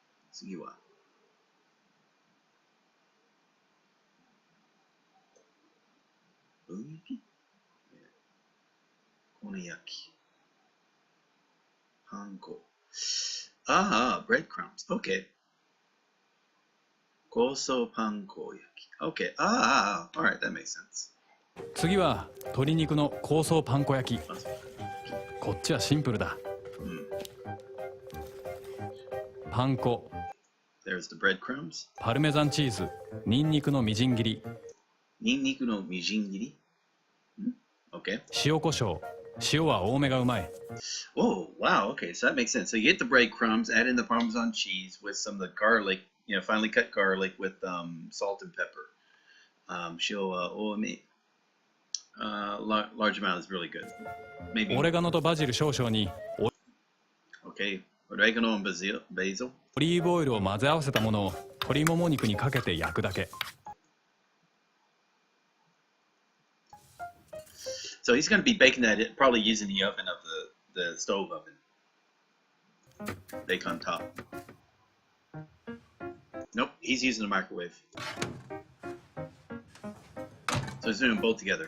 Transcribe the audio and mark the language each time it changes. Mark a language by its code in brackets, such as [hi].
[ja] 次は分焼き骨焼きパン粉breadcrumbs. [en] Okay. [ja] 香草パン粉焼き Okay. [en] Alright, that makes sense. [ja] 次は鶏肉の香草パン粉焼き。こっちはシンプルだ。パン粉 [en] There's the breadcrumbs. [ja] パルメザンチーズ、ニンニクのみじん切り。ニンニクのみじん切り Okay. 塩コショウ。塩は多めがうまい。 [en] Oh, wow. Okay, so that makes sense. So you get the breadcrumbs, add in the Parmesan cheese with some of the garlic, finely cut garlic with salt and pepper. [ja] 塩は多め. [en] Large amount is really good. Maybe. [ja] オレガノとバジル少々に [en] Okay, oregano and basil. [ja] オリーブオイルを混ぜ合わせたものを鶏もも肉にかけて焼くだけ。 [en] So he's going to be baking that, probably using the oven of the stove oven. Bake on top. Nope, he's using the microwave. So he's doing them both together.